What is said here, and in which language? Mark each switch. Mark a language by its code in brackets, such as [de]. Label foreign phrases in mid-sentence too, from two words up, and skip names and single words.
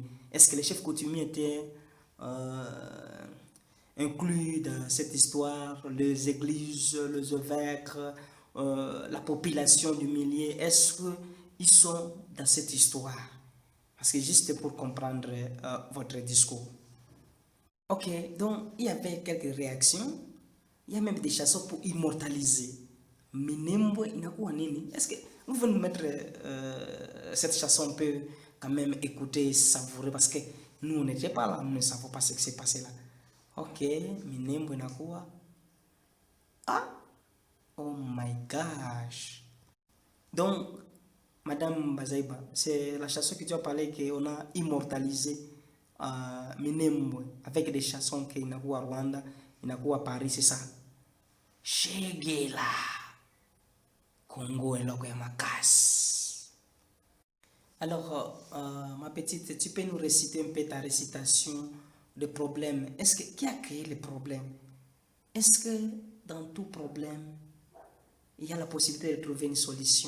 [fr] Est-ce que les chefs coutumiers étaient inclus dans cette histoire, les églises, les évêques, la population du milieu? Est-ce qu'ils sont dans cette histoire? Parce que juste pour comprendre votre discours. Ok, donc il y avait quelques réactions. Il y a même des chansons pour immortaliser. [sw] Minembwe inakuwa nini? [fr] Est-ce que vous pouvez nous mettre cette chanson, on peut quand même écouter, savourer, parce que nous on n'était pas là, nous ne savons pas ce qui s'est passé là. [sw] Ok, Minembwe inakuwa. [en] Ah, oh my gosh. [fr] Donc, Madame Bazaiba, c'est la chanson que tu as parlé qu'on a immortalisé Minembwe avec des chansons qui [sw] inakuwa Rwanda, inakuwa Paris, [fr] c'est ça. Shegela Congo et Logo Makas. Alors, ma petite, tu peux nous réciter un peu ta récitation de problème. Est-ce que qui a créé les problèmes? Est-ce que dans tout problème, il y a la possibilité de trouver une solution?